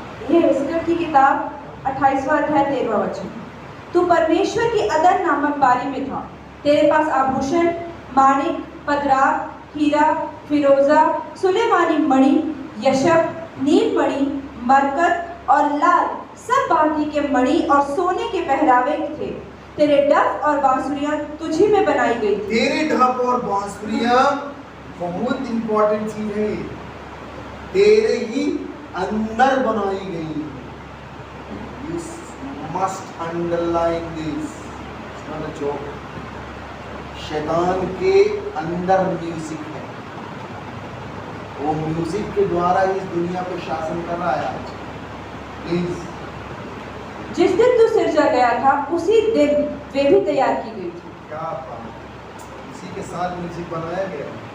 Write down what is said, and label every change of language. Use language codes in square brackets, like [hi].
[hi] ये हिजकिय्याह की किताब 28वां अध्याय 13वां वचन। तू परमेश्वर की अदर नामक बारी में था, तेरे पास आभूषण, माणिक, पदराग, हीरा, फिरोजा, सुलेमानी मणि, यशब, नीलमणि, मरकत और लाल सब भांति के मणि और सोने के पहरावे थे। तेरे ढप और बांसुरियां तुझी में बनाई गई थी। तेरे ढप और बांसुरियां बहुत इंपॉर्टेंट चीज है, तेरे ही अंदर बनाई गई। [en] You must underline this, it's not a joke। [hi] शैतान के अंदर म्यूजिक है, वो म्यूजिक के द्वारा इस दुनिया पे शासन कर रहा है आज। प्लीज, जिस दिन तू सिरजा गया था उसी दिन वे भी तैयार की गई थी। क्या बात, इसी के साथ म्यूजिक बनाया गया।